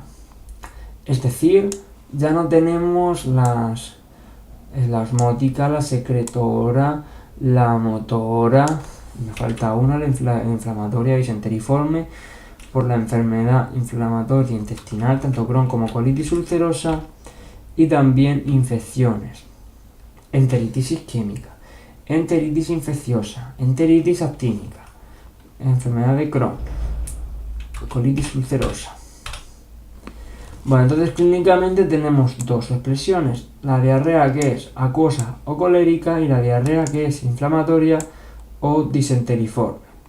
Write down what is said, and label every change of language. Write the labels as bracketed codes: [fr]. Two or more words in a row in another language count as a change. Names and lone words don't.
[es] Es decir, ya no tenemos la osmótica, la secretora, la motora, me falta una, la inflamatoria disenteriforme por la enfermedad inflamatoria intestinal, tanto Crohn como colitis ulcerosa, y también infecciones, enteritis isquémica, enteritis infecciosa, enteritis actínica, enfermedad de Crohn, colitis ulcerosa. Bueno, entonces clínicamente tenemos dos expresiones, la diarrea que es acuosa o colérica y la diarrea que es inflamatoria o disenteriforme.